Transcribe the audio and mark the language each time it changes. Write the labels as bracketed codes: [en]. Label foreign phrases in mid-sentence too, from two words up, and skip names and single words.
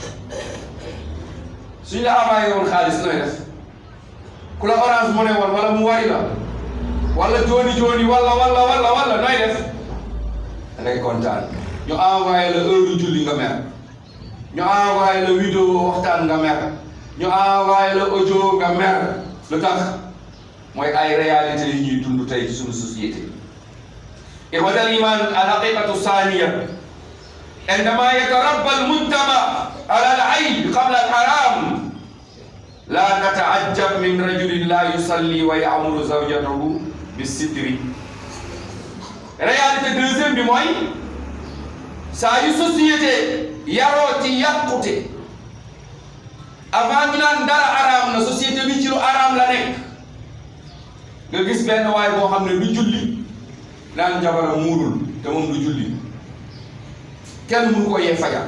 [wo] suñ la envoyé woon xaalis nooy def ku la Orange Money woon wala mu wari la wala jooni wala nooy def da ngay kontaan ñu envoyé la heure julli nga mer ñu envoyé la vidéo waxtaan nga mer ñu envoyé la audio nga mer lu tax mooy ay réalité yi ñuy dund tey ci suñu société [ar] إخوة الإيمان الحقيقة الثانية عندما يتربى المجتمع على العيب قبل الحرام لا تتعجب من رجل لا يصلي ويأمر زوجته بالستر. [fr] Réalité deuxième [wo] bi mooy saa yu société yaroo ci yàqute avant ñu naan dara araam na société bi ci lu araam la nekk nga gis benn waay boo xam ne du julli naan jabaram muurul te moom du julli kenn mënu ko yee fajar.